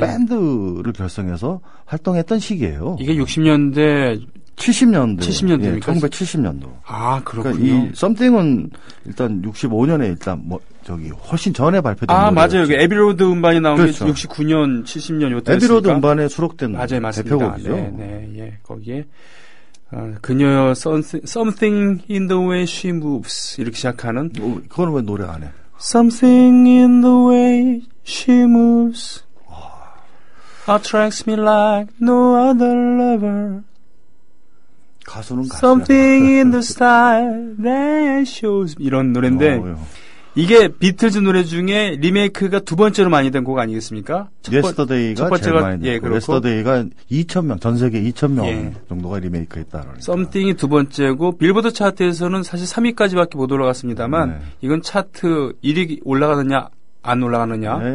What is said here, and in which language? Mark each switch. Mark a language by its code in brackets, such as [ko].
[ko] 밴드를 결성해서 활동했던 시기예요. 이게 60년대 70년대. 70년대입니까? 1970년도. 아 그렇군요. 그러니까 이 썸띵은 일단 65년에 일단 훨씬 전에 발표된 아 노래였죠. 맞아요. 여기 에비로드 음반이 나온 그렇죠. 게 69년, 70년 요때 에비로드 음반에 수록된 맞아요, 맞습니다. 대표곡이죠. 네, 네, 예. 거기에 그녀 [en] Something in the way she moves [ko] 이렇게 시작하는 그거는 왜 노래 안 해? [en] Something in the way she moves attracts me like no other lover. [ko] 가수는 가수야. [en] Something in the style that shows [ko] 이런 노래인데 요. 이게 비틀즈 노래 중에 리메이크가 두 번째로 많이 된 곡 아니겠습니까? 예스터데이가 첫 번째가- 제일 많이 예, 됐고 그렇고. 예스터데이가 2,000명 전 세계 2,000명 예. 정도가 리메이크했다 그러니까. 썸띵이 두 번째고 빌보드 차트에서는 사실 3위까지밖에 못 올라갔습니다만 네. 이건 차트 1위 올라가느냐 안 올라가느냐